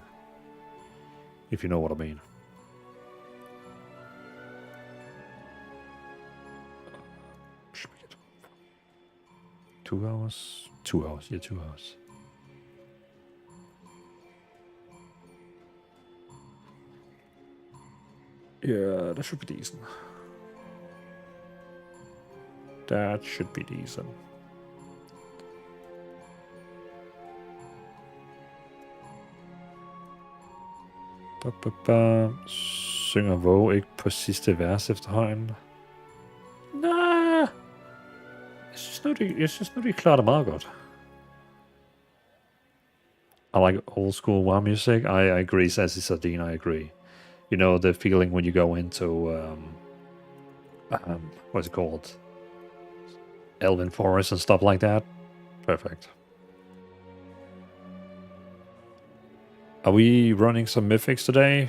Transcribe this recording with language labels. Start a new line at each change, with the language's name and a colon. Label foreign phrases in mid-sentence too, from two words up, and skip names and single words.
English: If you know what I mean. Should we get 2 hours? 2 hours, yeah, 2 hours. Yeah, that should be decent. That should be decent.
Danish: Synger WoW ikke på sidste vers efterhånden? Nej! Jeg synes nu, de klarer det meget godt.
English: I like old school WoW music. I agree, Sassy Sardine, I agree. You know, the feeling when you go into, what's it called? Elven Forest and stuff like that. Perfect. Are we running some mythics today?